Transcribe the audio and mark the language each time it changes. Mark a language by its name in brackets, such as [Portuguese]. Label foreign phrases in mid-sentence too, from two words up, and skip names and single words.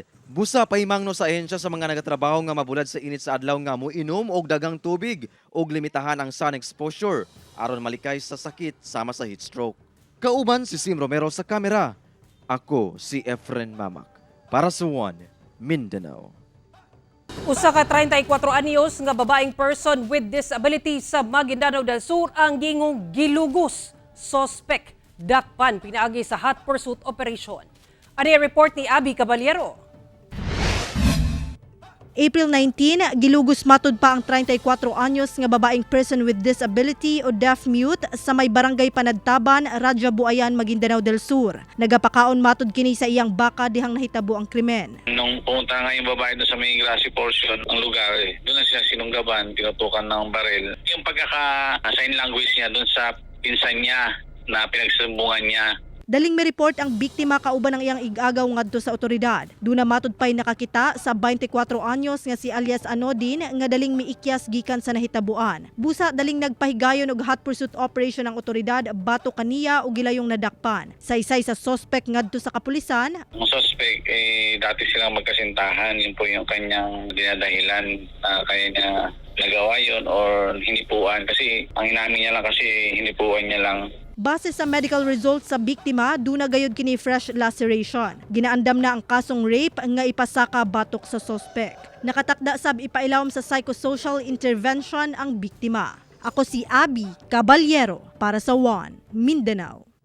[Cebuano] Busa pahimangno sa ahensya sa mga nagatrabaho nga mabulad sa init sa adlaw nga moinom og dagang tubig og limitahan ang sun exposure aron malikay sa sakit sama sa [English] heat stroke. [Cebuano] Kauban si Sim Romero sa kamera. Ako si Efren Mamak para sa One Mindanao. Usa ka 34 anyos nga babaeng [English] person with disability [Cebuano] sa Maguindanao del Sur ang gingong gilugos. Suspect dakpan pinaagi sa [English] hot pursuit operation. [Filipino] Ano yung report ni Abby Caballero? [Cebuano] April 19, gilugos matud pa ang 34 anyos nga babaeng [English] person with disability [Cebuano] o deaf-mute sa may barangay Panagtaban, Radya Buayan, Maguindanao del Sur. Nagapakaon matud kini sa iyang baka dihang nahitabo ang krimen. [Filipino] Nung pumunta nga yung babae doon sa may [English] grassy portion [Filipino] ng lugar, doon na siya sinunggaban, tinutukan ng baril. Yung pagkaka- [English] sign language [Filipino] niya doon sa pinsan niya na pinagsumbungan niya. [Cebuano] Daling may report ang biktima kauban ng iyang igagaw ngadto sa otoridad. Duna matud pay nakakita sa 24 anyos nga si alias Anodin nga daling miikyas gikan sa nahitabuan. Busa daling nagpahigayon og [English] hot pursuit operation [Cebuano] ang otoridad bato kaniya ug gilayong nadakpan. Saysay sa suspect ngadto sa kapulisan. [Filipino] Ang suspect dati silang magkasintahan, yun po yung kanyang dinadahilan na kaya niya nagawa yun or hinipuan kasi ang inamin niya lang kasi hinipuan niya lang. [Cebuano] Base sa [English] medical results [Cebuano] sa biktima, duna gayud kini [English] fresh laceration. [Cebuano] Ginaandam na ang kasong rape nga ipasaka batok sa suspect. Nakatakda sab ipailawom sa [English] psychosocial intervention [Cebuano] ang biktima. Ako si Abby Caballero para sa One Mindanao.